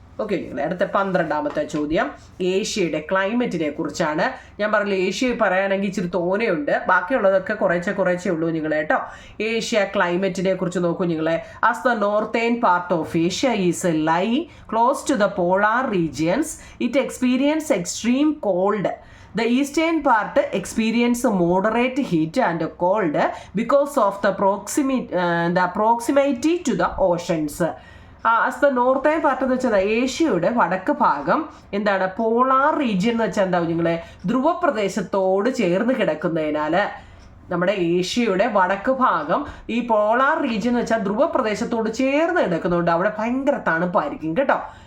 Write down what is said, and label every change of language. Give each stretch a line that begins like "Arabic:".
Malayalam: Okay, അടുത്ത 12ാമത്തെ ചോദ്യം ഏഷ്യയുടെ ക്ലൈമറ്റിനെ കുറിച്ചാണ്. ഞാൻ പറഞ്ഞില്ല ഏഷ്യ പറയാനെങ്കിൽ ഇച്ചിരി തോനെയുണ്ട്, ബാക്കിയുള്ളതൊക്കെ കുറേശ്ശെ ഉള്ളൂ നിങ്ങൾ കേട്ടോ. ഏഷ്യ ക്ലൈമറ്റിനെ കുറിച്ച് നോക്കൂ നിങ്ങളെ.
English: As the northern part of Asia is lie close to the polar regions, it experience extreme cold. The eastern part experience moderate heat and cold because of the proximity to the oceans. As the northern part
Malayalam: എന്ന് വെച്ചാൽ ഏഷ്യയുടെ വടക്ക് ഭാഗം എന്താണ്? Polar region എന്ന് വെച്ചാൽ എന്താ കുഞ്ഞുങ്ങളെ? ധ്രുവപ്രദേശത്തോട് ചേർന്ന് കിടക്കുന്നതിനാൽ നമ്മുടെ ഏഷ്യയുടെ വടക്ക് ഭാഗം ഈ പോളാർ റീജിയൻ എന്ന് വെച്ചാൽ ധ്രുവപ്രദേശത്തോട് ചേർന്ന് കിടക്കുന്നതുകൊണ്ട് അവിടെ ഭയങ്കര തണുപ്പായിരിക്കും കേട്ടോ.